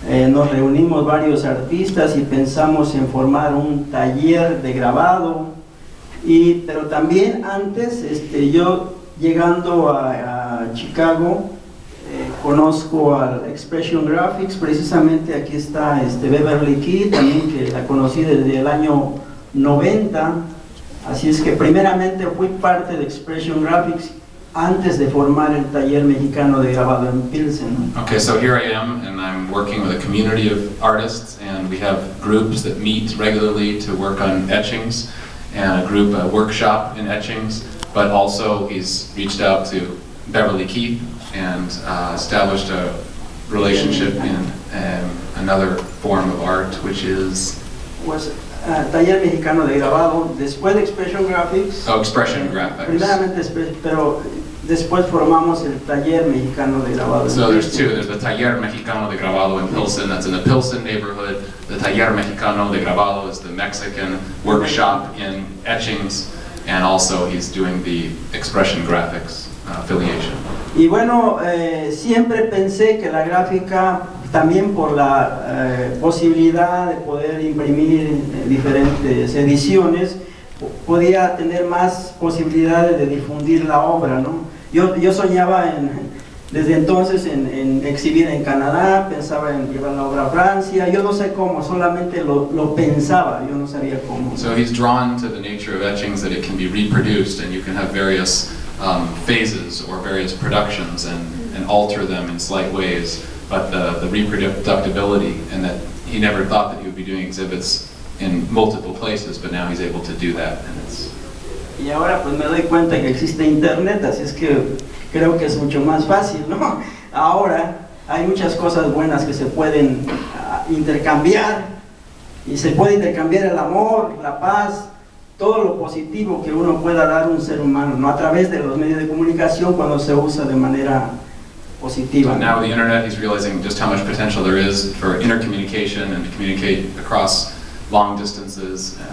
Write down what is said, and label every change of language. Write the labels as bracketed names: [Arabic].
[Spanish] Nos reunimos varios artistas y pensamos en formar un taller de grabado, pero también antes, yo llegando a Chicago, conozco al Expression Graphics, precisamente aquí está Beverly Key, también que la conocí desde el año 90, así es que primeramente fui parte de Expression Graphics antes de formar el taller mexicano de grabado en Pilsen. [English] Okay, so here I am, and I'm working with a community of artists, and we have groups that meet regularly to work on etchings, and a workshop in etchings, but also he's reached out to Beverly Keith and established a relationship in another form of art, which is... [Spanish] Pues, taller mexicano de grabado, después de Expression Graphics. [English] Oh, Expression Graphics. [Spanish] Primeramente, pero después formamos el taller mexicano de grabado. [English] So there's two. There's the Taller Mexicano de Grabado in Pilsen, that's in the Pilsen neighborhood. The Taller Mexicano de Grabado is the Mexican workshop in etchings, and also he's doing the Expression Graphics affiliation. [Spanish] Y bueno, siempre pensé que la gráfica, también por la posibilidad de poder imprimir diferentes ediciones, podía tener más posibilidades de difundir la obra, ¿no? Yo soñaba desde entonces en exhibir en Canadá, pensaba en llevar la obra a Francia, yo no sé cómo, solamente lo pensaba, yo no sabía cómo. [English] So he's drawn to the nature of etchings, that it can be reproduced and you can have various phases or various productions and alter them in slight ways, but the reproducibility, and that he never thought that he would be doing exhibits in multiple places, but now he's able to do that, and it's... [Spanish] Y ahora pues me doy cuenta que existe internet, así es que creo que es mucho más fácil, ¿no? Ahora hay muchas cosas buenas que se pueden intercambiar, y se puede intercambiar el amor, la paz, todo lo positivo que uno pueda dar a un ser humano, ¿no? A través de los medios de comunicación cuando se usa de manera positiva. [English] So now the internet, he's realizing just how much potential there is for intercommunication and to communicate across long distances.